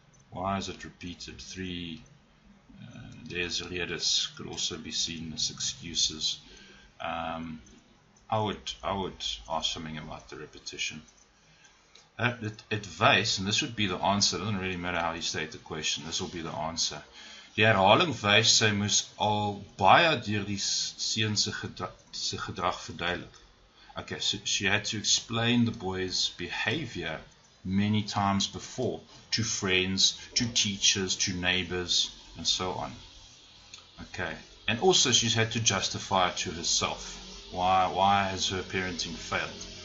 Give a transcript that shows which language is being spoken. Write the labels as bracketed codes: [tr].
[en] Why is it repeated? There's redes could also be seen as excuses. I would ask something about the repetition. It wys, and this would be the answer. It doesn't really matter how you state the question. This will be the answer. [af] Die herhaling wys sy moes al baie deur die seun se gedrag verduidelik. [en] Okay, so she had to explain the boy's behavior many times before to friends, to teachers, to neighbors, and so on. Okay, and also she's had to justify it to herself. Why has her parenting failed?